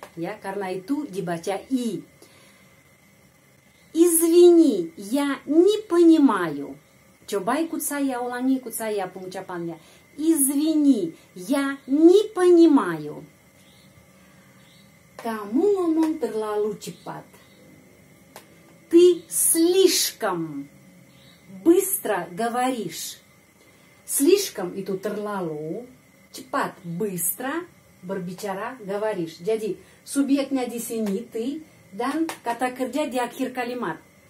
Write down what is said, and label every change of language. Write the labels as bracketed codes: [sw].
[id] Ya, karena itu dibaca i. [ru] Извини, я не понимаю. [id] Coba ikut saya, ulangi ikut saya pengucapannya. [ru] Извини, я не понимаю. [id] Kamu ngomong terlalu cepat. [ru] Ты слишком быстро говоришь. Слишком [id] itu terlalu, cepat, [ru] быстро [id] berbicara, [ru] говоришь. [id] Jadi subjeknya di sini ты dan kata kerja di akhir kalimat.